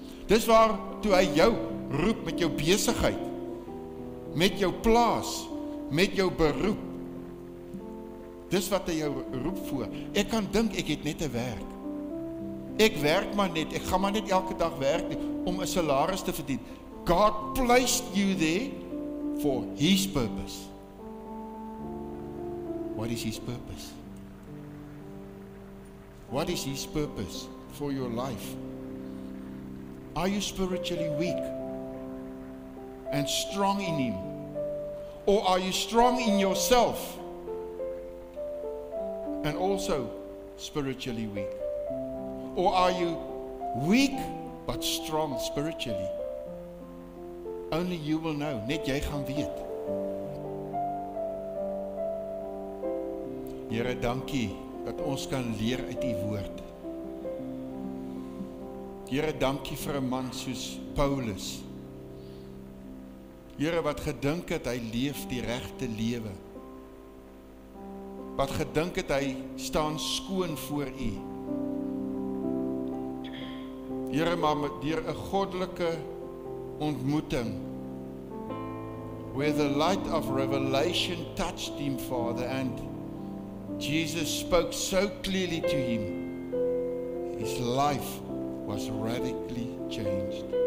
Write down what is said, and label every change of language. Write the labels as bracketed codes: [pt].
[af] Dis waartoe hy jou roep met jou besigheid, met jou plaas, met jou beroep. Dis wat hy jou roep voor. Ek kan dink ek het net 'n werk. Ek werk maar net, ek gaan maar net elke dag werk om 'n salaris te verdien. [en] God placed you there for His purpose. What is His purpose? What is His purpose for your life? Are you spiritually weak and strong in Him? Or are you strong in yourself and also spiritually weak? Or are you weak but strong spiritually? Only you will know. [af] Net jy gaan weet. Here, dankie dat ons kan leer uit U woord. Here, dankie vir 'n man soos Paulus. Here, wat gedink het hy leef die regte lewe. Wat gedink het hy staan skoon voor U. Here, maar deur 'n goddelike ontmoeting, [en] where the light of revelation touched him, Father, and Jesus spoke so clearly to him, his life was radically changed.